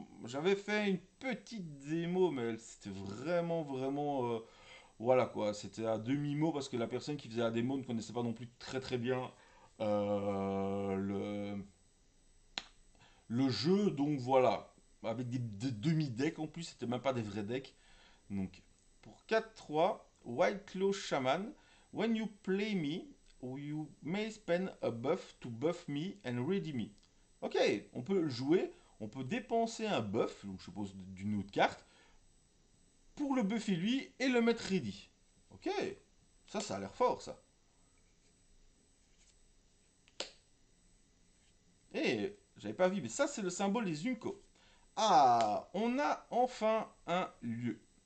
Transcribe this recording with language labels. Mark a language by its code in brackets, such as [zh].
[fr] J'avais fait une petite démo, mais c'était vraiment. Voilà quoi, c'était à demi-mot parce que la personne qui faisait la démo ne connaissait pas non plus très très bien euh, le, le jeu, donc voilà. Avec des demi-decks en plus, c'était même pas des vrais decks. Donc, pour [en] 4-3, Wild Claw Shaman, when you play me, you may spend a buff to buff me and ready me. [fr] Ok, on peut le jouer, on peut dépenser un buff, donc je suppose d'une autre carte, pour le buffer lui et le mettre ready. Ok, ça a l'air fort ça. Et j'avais pas vu, mais ça c'est le symbole des Unco. Ah, on a enfin un lieu.